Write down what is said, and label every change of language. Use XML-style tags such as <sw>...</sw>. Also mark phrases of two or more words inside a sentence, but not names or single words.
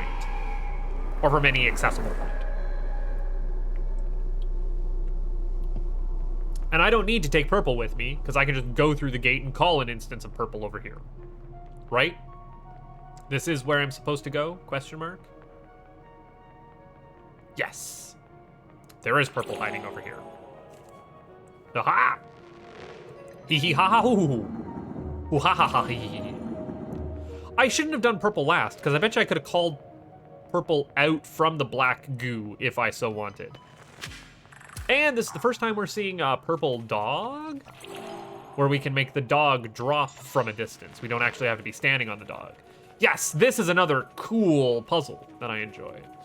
<en>Or from any accessible point. And I don't need to take purple with me, because I can just go through the gate and call an instance of purple over here. Right? This is where I'm supposed to go? Question mark? Yes. There is purple hiding over here. Aha! Hee hee ha ha hoo hoo hoo. Hoo ha ha ha hee hee. I shouldn't have done purple last, because I bet you I could have called purple out from the black goo if I so wanted. And this is the first time we're seeing a purple dog, where we can make the dog drop from a distance. We don't actually have to be standing on the dog. Yes, this is another cool puzzle that I enjoy.</en>